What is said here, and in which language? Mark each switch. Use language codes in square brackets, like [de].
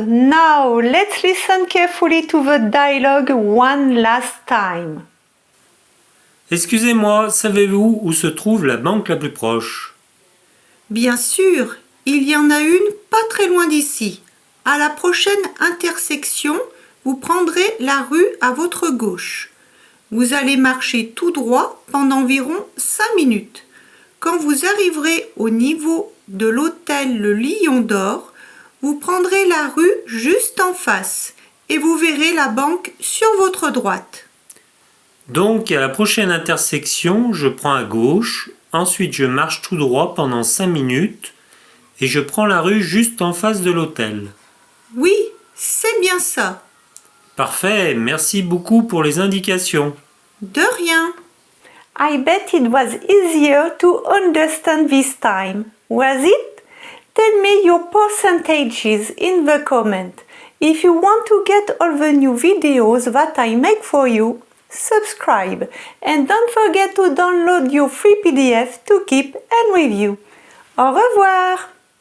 [en] Now let's listen carefully to the dialogue one last time. [fr] Excusez-moi, savez-vous où se trouve la banque la plus proche? Bien sûr, il y en a une pas très loin d'ici. À la prochaine intersection, vous prendrez la rue à votre gauche. Vous allez marcher tout droit pendant environ 5 minutes. Quand vous arriverez au niveau de l'hôtel Le Lion d'Or, vous prendrez la rue juste en face et vous verrez la banque sur votre droite. Donc, à la prochaine intersection, je prends à gauche, ensuite je marche tout droit pendant 5 minutes et je prends la rue juste en face de l'hôtel. Oui, c'est bien ça. Parfait, merci beaucoup pour les indications. De rien. [en] I bet it was easier to understand this time. Was it? Tell me your percentages in the comment. If you want to get all the new videos that I make for you, subscribe and don't forget to download your free PDF to keep and review. [fr] Au revoir!